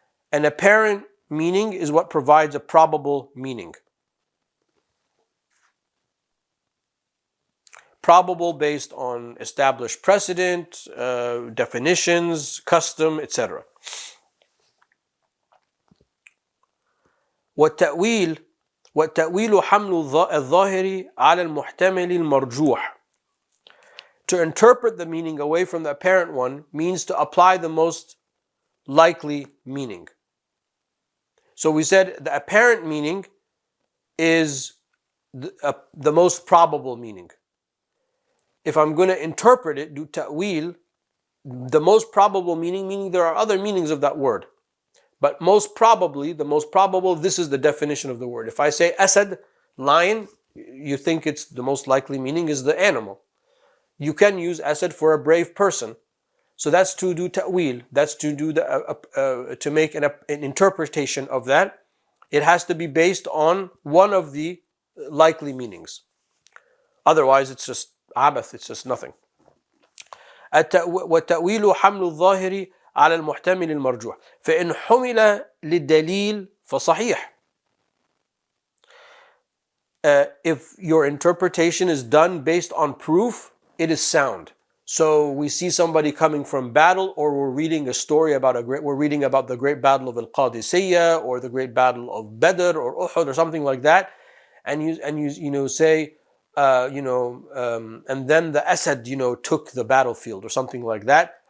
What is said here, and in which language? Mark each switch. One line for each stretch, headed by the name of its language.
English: An apparent meaning is what provides a probable meaning. Probable based on established precedent, definitions, custom, etc.
Arabic: والتأويل حمل الظاهر على المحتمل المرجوح.
English: To interpret the meaning away from the apparent one means to apply the most likely meaning. So we said the apparent meaning is the most probable meaning. If I'm going to interpret it, do ta'wil, the most probable meaning there are other meanings of that word. But most probably, the most probable, this is the definition of the word. If I say asad, lion, you think it's the most likely meaning is the animal. You can use asad for a brave person. So that's to do ta'wil. That's to do to make an interpretation of that. It has to be based on one of the likely meanings. Otherwise, it's just abath. It's just nothing.
Arabic: والتأويل حمل الظاهر على المحتمل المرجوح فإن حمل للدليل فصحيح.
English: If your interpretation is done based on proof, it is sound. So we see somebody coming from battle, or we're reading a story about we're reading about the great battle of Al-Qadisiyah, or the great battle of Badr or Uhud or something like that, and you say and then the Asad took the battlefield or something like that.